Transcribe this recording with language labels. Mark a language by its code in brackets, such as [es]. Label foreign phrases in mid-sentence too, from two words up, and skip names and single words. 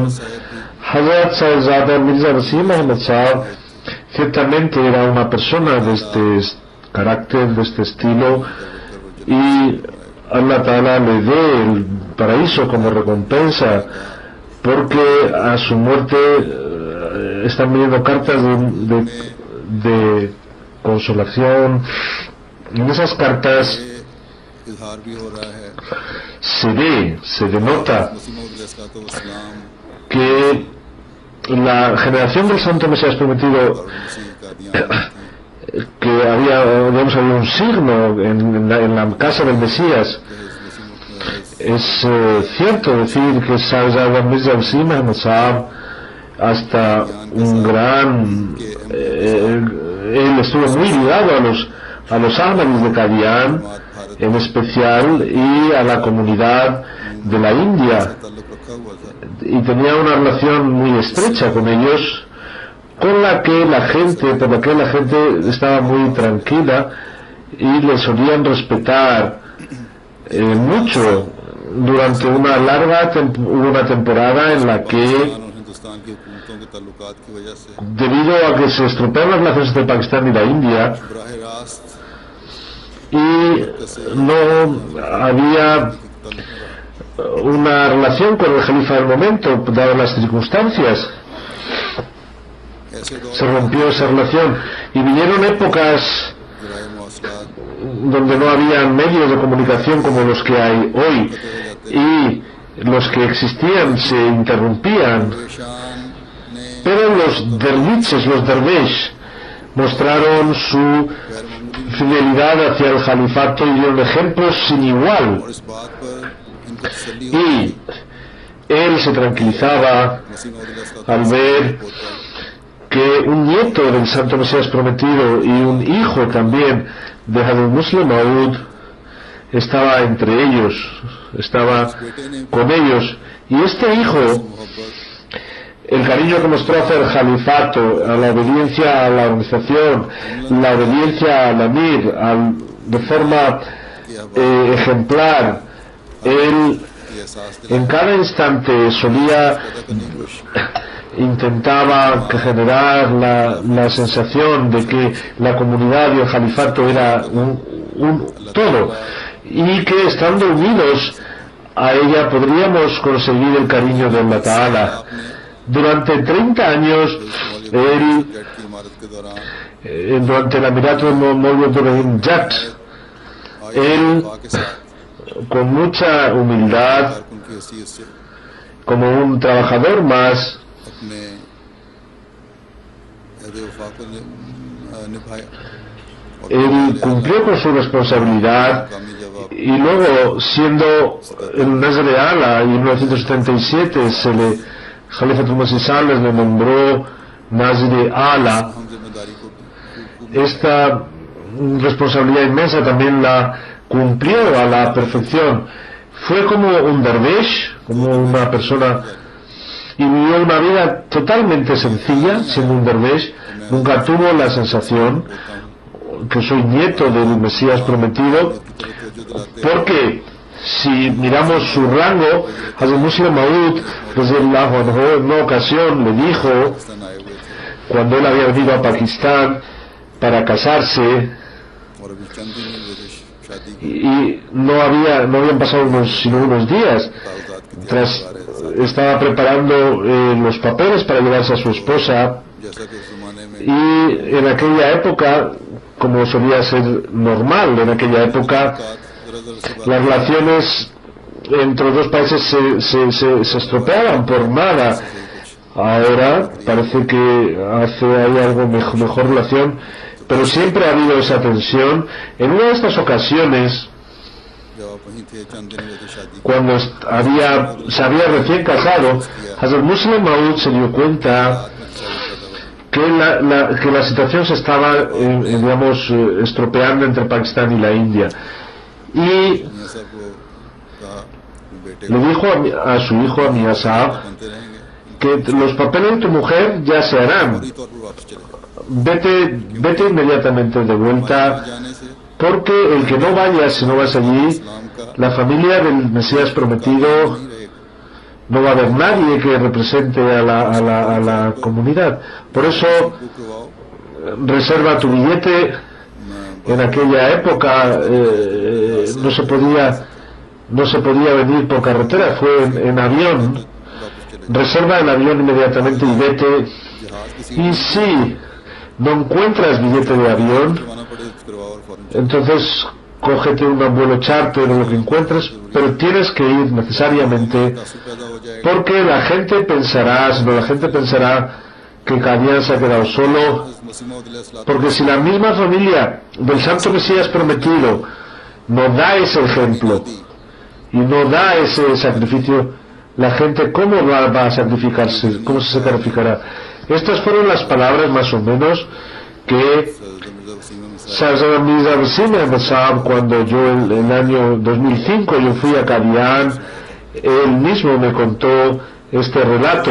[es] Hazrat Sahibzada Mirza Wasim Ahmad Sahib ciertamente era una persona de este carácter, de este estilo, y Allah Ta'ala le dé el paraíso como recompensa porque a su muerte están viniendo cartas de consolación. En esas cartas [ur] اظہار بھی ہو رہا ہے [es] se denota [ur] مسیح موعود علیہ السلام [es] que la generación del Santo Mesías Prometido, [ur] اور مسیح کا دیان [es] que había un signo en la casa del Mesías, es cierto decir que Sahaba Mirza Wasim Ahmad Sahab, hasta un gran él estuvo muy ligado a los Ahmadis de Qadian en especial, y a la comunidad de la India, [ur] تعلق رکھا ہوا تھا [es] y tenía una relación muy estrecha con ellos, por la que la gente estaba muy tranquila y le solían respetar mucho. Durante una hubo una temporada en la que, [ur] اور ہندوستان کی حکومتوں کے تعلقات کی وجہ سے [es] debido a que se estropearon las relaciones entre Pakistán y la India, [ur] براہ راست [es] y no había una relación con el Jalifa del momento, dadas las circunstancias, [ur] ایسے دور [es] se rompió esa relación y vinieron épocas [ur] ذرائع مواصلات [es] donde no había medios de comunicación como los que hay hoy, y los que existían se interrumpían, [ur] پریشان نے [es] pero los derviches, los dervish, mostraron su fidelidad hacia el califato y dieron ejemplos sin igual, [ur] اور اس بات پر ان کو تسلی [es] y él se tranquilizaba मसीह मौऊद al ver que un nieto del Santo Mesías Prometido y un hijo también de Hazrat Muslim Maud estaba entre ellos, estaba con ellos, y este hijo, मोहब्बत el cariño que mostró hacia el califato, a la obediencia a la organización, la obediencia al amir, de forma ejemplar, él [ur] یہ احساس [es] en cada instante solía intentaba generar la sensación de que la comunidad y el califato era un todo, y que estando unidos a ella podríamos conseguir el cariño de Allah Ta'ala. Durante 30 años él, [ur] کی امارت کے دوران [es] durante el Emirato de Maulid Ibrahim Jat, él [ur] کے ساتھ [es] con mucha humildad, [ur] کارکن کی حیثیت سے [es] como un trabajador más, [ur] اپنے عہد وفا کو نبھایا اور [es] él cumplió con su responsabilidad, [ur] کامی جواب [es] y luego, siendo el Nazar Ala, y en 1977 Khalifatul Masih Sales le nombró Nazir Ala. [ur] ہم ذمہ داری کو [es] Esta responsabilidad inmensa también la cumplió a la perfección. Fue como un dervish, como una persona, y vivió una vida totalmente sencilla, siendo un dervish. Nunca tuvo la sensación que soy nieto del Mesías Prometido, porque si miramos su rango, [ar] Hazrat Muslim Maud رضي الله عنه, [es] en una ocasión le dijo, [ur] پاکستان آئے ہوئے تھے [es] cuando él había venido a Pakistán para casarse, [ur] اور ابھی چند دن ہی ہوئے تھے شادی کے [es] y no habían pasado sino unos días, [ur] کاغذات کی تیاری [es] estaba preparando los papeles para llevarse a su esposa, [ur] جیسا کہ اس زمانے میں [es] y en aquella época, como solía ser normal en aquella época, las relaciones entre dos países se estropeaban por nada. Ahora parece que hay algo mejor relación, pero siempre ha habido esa tensión. En una de estas ocasiones, [ur] جب آپ وہیں تھے چند دن ہوئے تھے شادی کے [es] cuando se había recién casado, Hazrat Muslim Maud se dio cuenta que la situación se estaba, estropeando entre Pakistán y la India. Y [ur] میاں صاحب کو کہا بیٹے [es] le dijo a su hijo, a Mian Sahab, [ur] بنتے رہیں گے [es] que los papeles de tu mujer ya se harán. [ur] فوری طور پر واپس چلے [es] Vete inmediatamente de vuelta, [ur] جانے سے [es] porque el que no vayas, si no vas allí, [ur] اسلام کا [es] la familia del Mesías Prometido, [ur] نہیں رہے گا [es] no va a haber nadie que represente a la comunidad. Por eso, [ur] بک کرواؤ [es] reserva tu billete. En aquella época no se podía venir por carretera, fue en avión, [ur] واپس چلے [es] reserva el avión inmediatamente y vete. [ur] جہاز کی [es] Y si no encuentras billete de avión, [ur] کروانا پڑے تو کرواؤ اور فوراً [es] entonces cógete un vuelo charter o lo que encuentres, pero tienes que ir necesariamente, [ur] تعصب پیدا ہو جائے گا. [es] porque la gente pensará que Qadian se ha quedado solo, [ur] مسیح موعود علیہ السلام [es] porque si la misma familia del Santo Mesías prometido no da ese ejemplo y no da ese sacrificio, la gente ¿cómo va a sacrificarse? ¿Cómo se sacrificará? Estas fueron las palabras más o menos que Sarzada Mirza Wasim Ahmad Sahab, cuando yo el año 2005 yo fui a Qadian, él mismo me contó este relato.